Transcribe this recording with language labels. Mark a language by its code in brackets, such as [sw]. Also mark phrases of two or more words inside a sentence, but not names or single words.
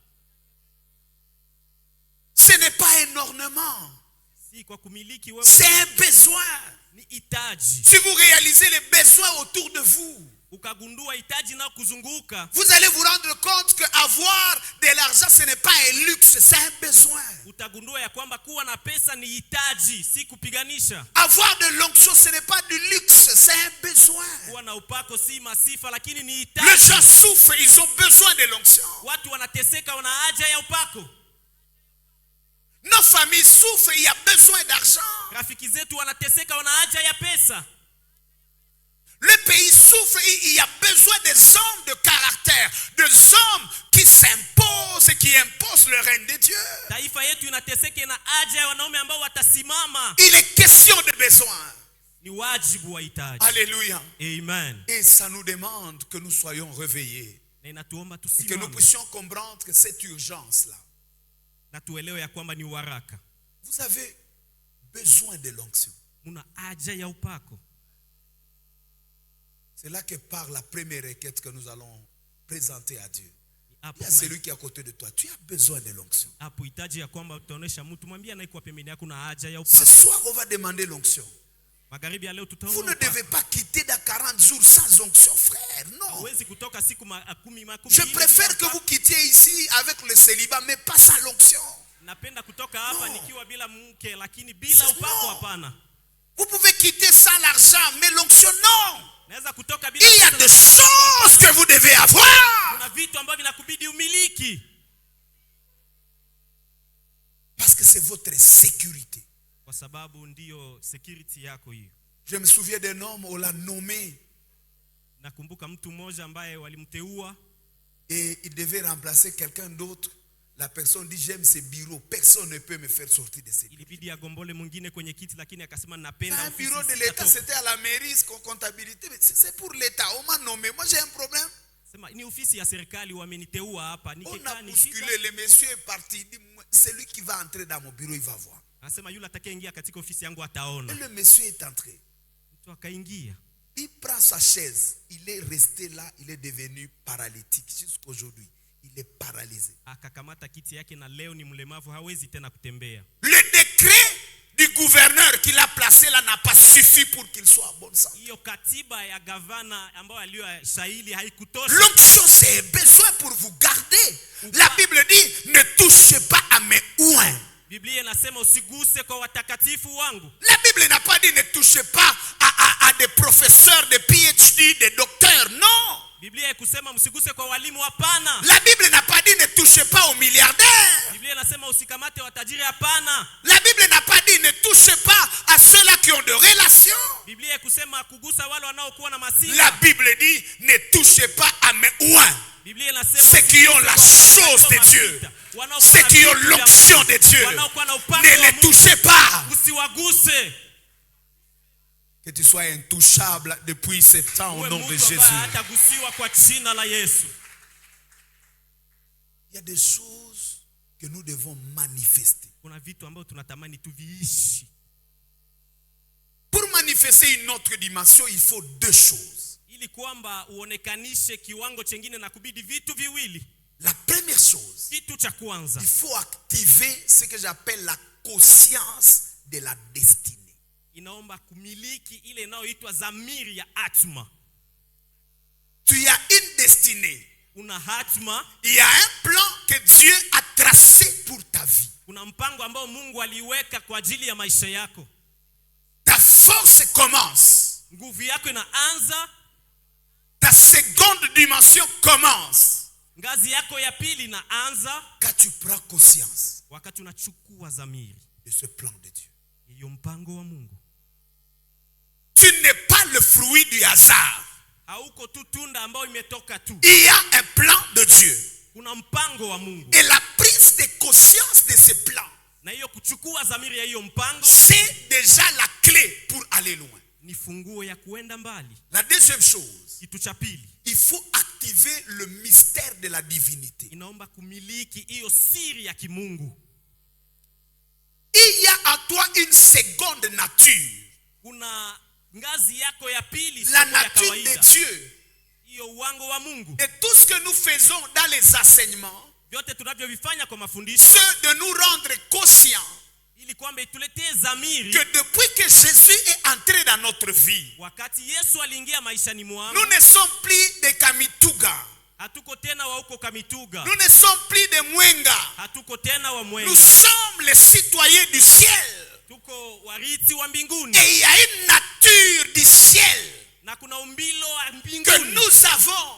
[fr] Ce n'est pas un ornement. [sw] Si kwa kumiliki wewe. [fr] C'est un besoin. [sw] Ni hitaji. [fr] Si vous réalisez les besoins autour de vous, [sw] ukagundua hitaji na kuzunguka, [fr] vous allez vous rendre compte que avoir de l'argent ce n'est pas un luxe, c'est un besoin. [sw] utagundua ya kwamba kuwa na pesa ni hitaji, si kupiganisha. [fr] Avoir de l'onction ce n'est pas du luxe, c'est un besoin. [sw] Kuwa na upako si masifa, lakini ni [fr] Les [sw] hitaji. [fr] gens souffrent, ils ont besoin de l'onction. [sw] Watu wanateseka, wana haja ya upako. [fr] Nos familles souffrent, il y a besoin d'argent. [sw] Rafiki zetu wanateseka, wana haja ya pesa. [fr] Le pays souffre, il y a besoin des hommes de caractère, des hommes qui s'imposent et qui imposent le règne de Dieu. [sw] Taifa yetu inateseka, na haja ya wanaume ambao watasimama. [fr] Il est question de besoin. [sw] Ni wajibu wa hitaji. [fr] Alléluia. Amen. Et ça nous demande que nous soyons réveillés [sw] Na inatuomba [fr] et que nous [sw] tusimame [fr] puissions comprendre que cette urgence-là, [sw] na tuelewe ya kwamba ni waraka. [fr] vous avez besoin de l'onction. [sw] Muna haja ya upako. [fr] C'est là que part la première requête que nous allons présenter à Dieu. [sw] Hapo [fr] Il y a celui qui est à côté de toi. Tu as besoin de l'onction. [sw] hapo hitaji ya kwamba utaonesha mtu, mwambie anaikuwa pembeni yako na haja ya [fr] Ce [sw] upako. [fr] soir, on va demander l'onction. [sw] Magharibi ya leo [fr] Vous [sw] tutaomba [fr] ne [sw] upako. [fr] devez pas quitter dans 40 jours sans onction, frère. Non. [sw] Huwezi kutoka siku makumi [fr] Je [sw] nne [fr] préfère [sw] bila [fr] que vous [sw] upako. [fr] quittiez ici avec le célibat, mais pas sans l'onction. [sw] Napenda kutoka hapa No. nikiwa bila mke, lakini bila upako No. hapana. [fr] Vous pouvez quitter sans l'argent, mais l'onction, non. [sw] Naweza kutoka bila [fr] Il y a [sw] pesa, [fr] des [sw] lakini [fr] choses que vous devez avoir. [sw] kuna vitu ambavyo vinakubidi umiliki, [fr] Parce que c'est votre sécurité. [sw] kwa sababu ndiyo security yako hiyo. [fr] Je me souviens d'un homme, on l'a nommé [sw] Nakumbuka mtu mmoja ambaye walimteua [fr] et il devait remplacer quelqu'un d'autre. La personne dit, j'aime ces bureaux, personne ne peut me faire sortir de ces bureaux. [sw] ilibidi agombole mwingine kwenye kiti, lakini akasema [fr] Un [sw] napenda [fr] bureau de [sw] ofisi [fr] l'État, [sw] sitatoka. [fr] c'était à la mairie, comptabilité, mais c'est pour l'État. On m'a nommé, moi j'ai un problème. [sw] Sema ni ofisi ya serikali wameniteua hapa, [fr] On a [sw] nikikaa ni shida. [fr] bousculé, le monsieur est parti, il dit, celui qui va entrer dans mon bureau, il va voir. [sw] Anasema yule atakayeingia katika ofisi yangu [fr] Et [sw] ataona. [fr] le monsieur est entré. [sw] Mtu akaingia, [fr] Il prend sa chaise, il est resté là, il est devenu paralytique jusqu'aujourd'hui. Il est paralysé. [sw] akakamata kiti yake, na leo ni mlemavu, hawezi tena kutembea. [fr] Le décret du gouverneur qui l'a placé là n'a pas suffi pour qu'il soit en bonne santé. [sw] Hiyo katiba ya gavana ambayo aliyostahili haikutosha. [fr] L'onction, c'est un besoin pour vous garder. La Bible dit, ne touchez pas à mes ouins. [sw] Biblia inasema usiguse kwa watakatifu wangu. [fr] La Bible n'a pas dit ne touchez pas à des professeurs, des PhD, des docteurs. Non. [sw] Biblia ikusema msiguse kwa walimu, hapana. [fr] La Bible n'a pas dit ne touchez pas aux milliardaires. [sw] Biblia inasema usikamate watajiri, hapana. [fr] La Bible n'a pas dit ne touchez pas à ceux-là qui ont de relations. [sw] Biblia ikusema kugusa wale wanaokuwa na masifa. [fr] La Bible dit ne touchez pas à mes ouins. [sw] Biblia inasema [fr] Ceux qui ont la chose de Dieu, ceux qui ont l'onction de Dieu, ne les touchez pas. [sw] usiwaguse. [fr] Que tu sois intouchable depuis ce temps au [sw] Uwe [fr] nom de [sw] mtu ambaye [fr] Jésus. [sw] hatagusiwa kwa jina la Yesu. [fr] Il y a des choses que nous devons manifester. [sw] Kuna vitu ambavyo tunatamani tuviishi. [fr] Pour manifester une autre dimension, il faut deux choses. [sw] Ili kwamba uonekanishe kiwango chengine, na kubidi vitu viwili. [fr] La première chose, [sw] Kitu cha kwanza, [fr] il faut activer ce que j'appelle la conscience de la destinée. [sw] inaomba kumiliki ile inayoitwa dhamiri ya atma. [fr] Tu as une destinée. [sw] Una hatma, [fr] Il y a un plan que Dieu a tracé pour ta vie. [sw] kuna mpango ambao Mungu aliweka kwa ajili ya maisha yako. [fr] Ta force commence. [sw] Nguvu yako inaanza, [fr] Ta seconde dimension commence [sw] ngazi yako ya pili inaanza [fr] quand tu prends conscience [sw] wakati unachukua dhamiri [fr] de ce plan de Dieu. [sw] hiyo mpango wa Mungu. [fr] Tu n'es pas le fruit du hasard. [sw] Hauko tu tunda ambao imetoka tu. [fr] Il y a un plan de Dieu. [sw] Kuna mpango wa Mungu. [fr] Et la prise de conscience de ce plan, [sw] Na hiyo kuchukua dhamiri ya hiyo mpango [fr] c'est déjà la clé pour aller loin. [sw] ni funguo ya kuenda mbali. [fr] La deuxième chose, [sw] Kitu cha pili, [fr] il faut activer le mystère de la divinité. [sw] inaomba kumiliki hiyo siri ya kimungu. [fr] Il y a en toi une seconde nature. [sw] Kuna ngazi yako ya pili, [fr] La [sw] sio ya [fr] nature de [sw] kawaida. [fr] Dieu. [sw] Hiyo uwango wa Mungu. [fr] Et tout ce que nous faisons dans les enseignements, [sw] Vyote tunavyovifanya kwa mafundisho, [fr] c'est de nous rendre conscients [sw] ili kwamba ituletee zamiri. [fr] que depuis que Jésus est entré dans notre vie, [sw] Wakati Yesu aliingia maishani mwangu, [fr] nous ne sommes plus des Kamituga. [sw] hatuko tena wa huko Kamituga, [fr] Nous ne sommes plus des Mwenga. [sw] hatuko tena wa [fr] Nous [sw] Mwenga, [fr] sommes les citoyens du ciel. [sw] tuko wariti wa mbinguni. [fr] Et il y a une nature du ciel [sw] Na kuna umbilo wa [fr] que [sw] mbinguni [fr] nous avons.